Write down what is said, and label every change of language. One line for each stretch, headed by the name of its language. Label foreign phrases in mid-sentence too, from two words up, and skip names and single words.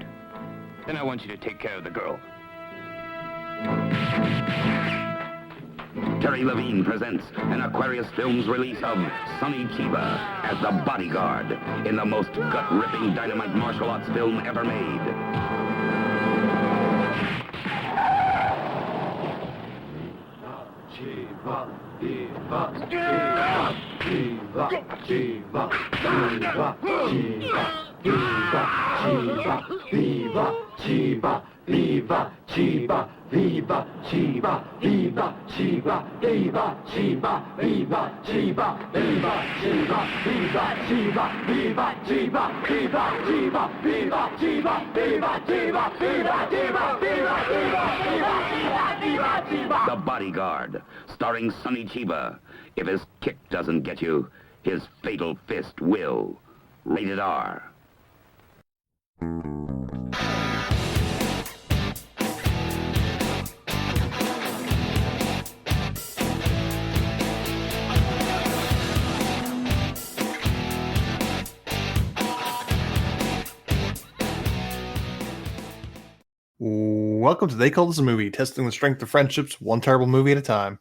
English: Then I want you to take care of the girl. Terry Levine presents an Aquarius Films release of Sonny Chiba as the Bodyguard in the most gut-ripping dynamite martial arts film ever made. Chiba, Viva, Chiba, Viva, Chiba, Viva, Chiba, Viva, Chiba, Viva, Chiba, Viva, Chiba, Viva, Chiba, Viva, Chiba, Viva, Chiba, Viva, Chiba, Viva, Chiba, Viva, Chiba, Viva, Chiba, Viva, Chiba, Viva, Chiba, Viva, Chiba, Viva, Chiba, Viva, Chiba. The Bodyguard, starring Sonny Chiba. If his kick doesn't get you, his fatal fist will. Rated R. Welcome to They Call This a Movie, testing the strength of friendships one terrible movie at a time.